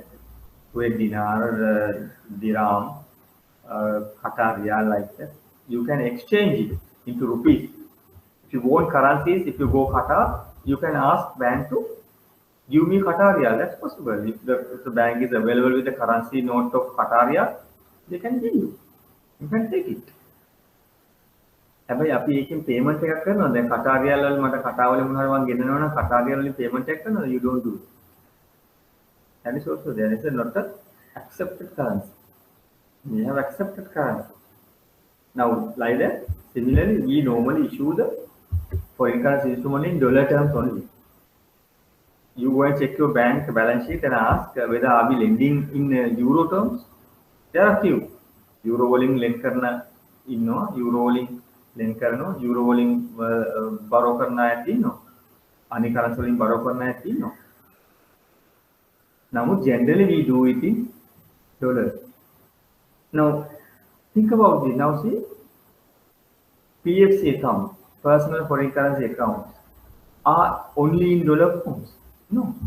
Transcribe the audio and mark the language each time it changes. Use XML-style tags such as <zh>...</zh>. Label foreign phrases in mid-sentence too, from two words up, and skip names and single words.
<en>Kuwait dinar, dirham, Qatar riyal, like that. You can exchange it into rupees. If you want currencies, if you go Qatar, you can ask bank to give me Qatar riyal. That's possible. If the bank is available with the currency note of Qatar riyal, they can give you. You can take it.</en> <si>හැබැයි අපි ඒකෙන් payment එකක් කරනවා. දැන් Qatar riyal වල මට Qatar වල මොනවා මම ගෙන්නනවා නම් Qatar riyal වලින් payment එකක් කරනවා.</si> <en>You don't do it. That is also there is not an accepted currency. We have accepted currency. Now, like that, similarly, we normally issue the foreign currency instrument in dollar terms only. You go and check your bank balance sheet and ask whether are we lending in euro terms. There are few.</en> <si>Euro waliන් lend කරන ඉන්නවා. Euro waliන් lend කරනවා. Euro වලින් borrow කරන අය තියෙනවා. අනික currency වලින් borrow කරන අය තියෙනවා.</si> <en>Now, generally we do it in dollars. Now, think about this. Now, see, PFC account, personal foreign currency accounts, are only in dollar forms. No.</en>